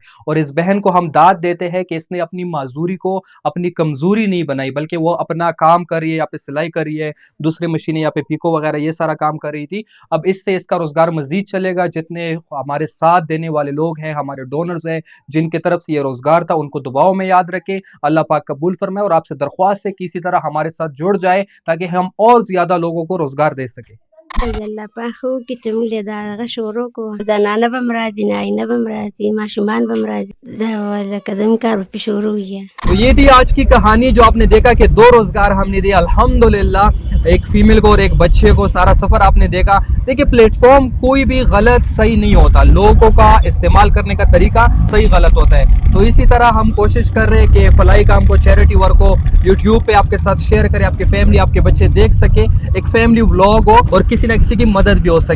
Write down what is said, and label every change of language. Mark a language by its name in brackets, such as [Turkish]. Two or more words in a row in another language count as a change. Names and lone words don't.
[Urdu] اور اس بہن کو ہم داد دیتے ہیں کہ اس نے اپنی معذوری کو اپنی کمزوری نہیں بنائی، بلکہ وہ اپنا کام کر رہی ہے، یہاں پہ سلائی کر رہی ہے، دوسری مشینیں یہاں پہ پیکو وغیرہ یہ سارا کام کر رہی تھی. اب اس سے اس کا روزگار مزید چلے گا۔ جتنے ہمارے ساتھ دینے والے لوگ ہیں، ہمارے ڈونرز ہیں، جن کی طرف سے یہ روزگار تھا، ان کو دعاؤں میں یاد رکھیں، اللہ پاک قبول فرمائے. اور آپ سے درخواست ہے کہ اسی طرح ہمارے ساتھ جڑ جائے تاکہ ہم اور زیادہ لوگوں کو روزگار دے سکیں. [Pashto] الله پاخو کې چې موږ دا هغه شروع کړو زنانه به م راځي نارینه به م راځي ماشومان به م راځي دا لکه زموږ کار به شروع وي. [Urdu] تو یہ تھی آج کی کہانی جو آپ نے دیکھا کہ 2 روزگار ہم نے دیے الحمدللہ، ایک فیمیل کو اور ایک بچے کو. سارا سفر آپ نے دیکھا. دیکھیے پلیٹ فارم کوئی بھی غلط صحیح نہیں ہوتا، لوگوں کا استعمال کرنے کا طریقہ صحیح غلط ہوتا ہے. تو اسی طرح ہم کوشش کر رہے ہیں کہ فلاحی کام کو, [English] charity work [Urdu] کو یوٹیوب پہ آپ کے ساتھ شیئر کریں، آپ کے فیملی، آپ کے بچے دیکھ سکے، ایک [English] family vlog [Urdu] ہو اور کسی نہ کسی کی مدد بھی ہو سکے.